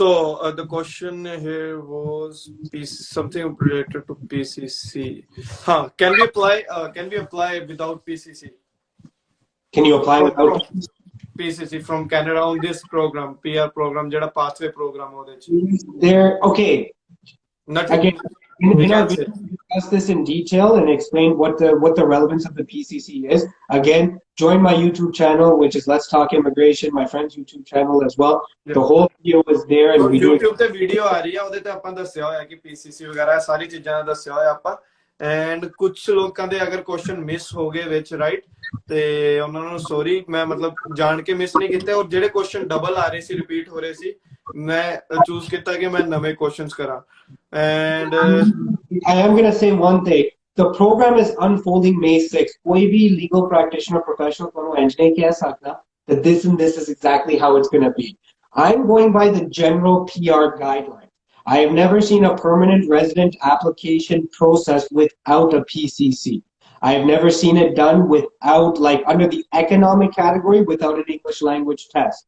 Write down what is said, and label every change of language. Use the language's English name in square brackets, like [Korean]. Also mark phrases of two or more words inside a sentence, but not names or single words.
[English] So the question here was something related to PCC. Can we apply? Can we apply without PCC? Can you apply without PCC from Canada on this program, PR program, jada pathway program [Punjabi] ਉਹਦੇ ਚ? [English] there? Okay. Nothing. Again, in our video, we discuss this in detail and explain what the relevance of the PCC is. Again, join my YouTube channel, which is Let's Talk Immigration, my friend's YouTube channel as well. Yeah. The whole video is there, and we [Punjabi] YouTube ਤੇ ਵੀਡੀਓ ਆ ਰਹੀ ਆ, ਉਹਦੇ ਤੇ ਆਪਾਂ ਦੱਸਿਆ ਹੋਇਆ ਕਿ PCC ਵਗੈਰਾ ਸਾਰੀ ਚੀਜ਼ਾਂ ਦਾ ਦੱਸਿਆ ਹੋਇਆ ਆਪਾਂ। ਐਂਡ ਕੁਝ ਲੋਕਾਂ ਦੇ ਅਗਰ [English] question miss [Punjabi] ਹੋ ਗਏ ਵਿੱਚ, ਰਾਈਟ, ਤੇ ਉਹਨਾਂ ਨੂੰ ਸੌਰੀ, ਮੈਂ ਮਤਲਬ ਜਾਣ ਕੇ ਮਿਸ ਨਹੀਂ ਕੀਤੇ, ਔਰ ਜਿਹੜੇ [English] question double [Punjabi] ਆ ਰਹੇ ਸੀ, ਰਿਪੀਟ ਹੋ ਰਹੇ ਸੀ, ਮੈਂ ਚੂਜ਼ ਕੀਤਾ ਕਿ ਮੈਂ ਨਵੇਂ ਕੁਐਸਚਨਸ ਕਰਾਂ। [English] And I am going to say one thing. The program is unfolding May 6th. [Hindi] कोई भी [English] legal practitioner professional [Hindi] को नहीं कह सकता [English] that this and this is exactly how it's going to be. I'm going by the general PR guidelines. I have never seen a permanent resident application process without a PCC. I have never seen it done without, like under the economic category, without an English language test.